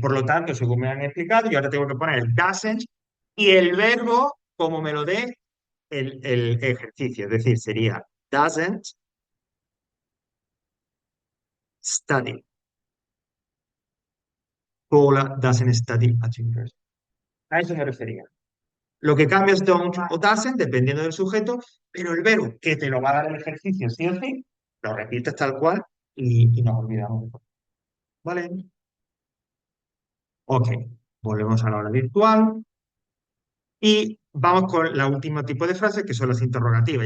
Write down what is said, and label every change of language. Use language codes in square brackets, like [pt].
[es] Por lo tanto, según me han explicado, yo ahora tengo que poner el doesn't y el verbo como me lo dé el ejercicio. Es decir, sería doesn't study. [en] Paula doesn't study at university. [es] A eso me refería. Lo que cambia es don't o doesn't, dependiendo del sujeto, pero el verbo que te lo va a dar el ejercicio sí o sí, lo repites tal cual y nos olvidamos de todo. ¿Vale? Ok. Volvemos a la hora virtual. Y vamos con la último tipo de frases, que son las interrogativas.